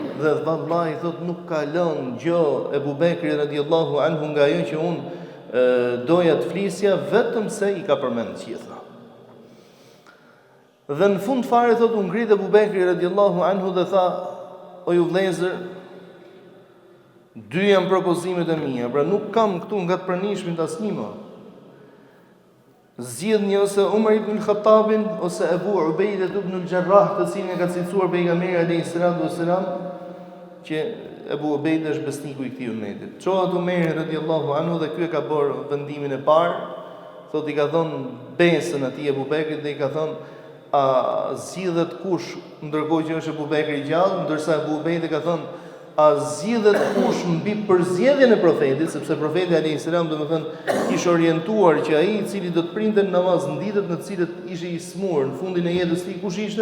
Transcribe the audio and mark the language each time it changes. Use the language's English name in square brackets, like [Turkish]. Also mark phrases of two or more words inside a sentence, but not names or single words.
[Albanian] Dhe vallahi thot nuk ka lënë gjë Ebu Bekri [Arabic] رضي الله عنه [Albanian] nga ajo që unë doja të flisja, vetëm se i ka përmend gjitha. Dhe në fund fare thot u ngrit Ebu Bekri [Arabic] رضي الله عنه [Albanian] dhe tha: o ju vëllezër, dy janë propozimet e mia, pra nuk kam këtu nga të pranishmit asnjë më. Zgjidhni ose Umar ibn al-Khattabin ose Abu Ubaidah ibn al-Jarrah, të cilin e ka cilësuar pejgamberi [Arabic] عليه السلام, [Albanian] që Abu Ubaidah është besniku i këtij umetit. Çohet Umeri [Arabic] رضي الله عنه [Albanian] dhe ky e ka bërë vendimin e parë, thot i ka dhënë besën atij Abu Bekrit dhe i ka thënë: a zgjidhet kush, ndërkohë që është Abu Bekri gjallë, ndërsa Abu Ubaidah ka thënë: a zgjidhet kush mbi përzgjedhjen e profetit, sepse profeti [Arabic] عليه السلام [Albanian] domethënë kishte orientuar që ai i cili do të printe në namaz në ditët në të cilët ishte i smur në fundin e jetës së tij, kush ishte?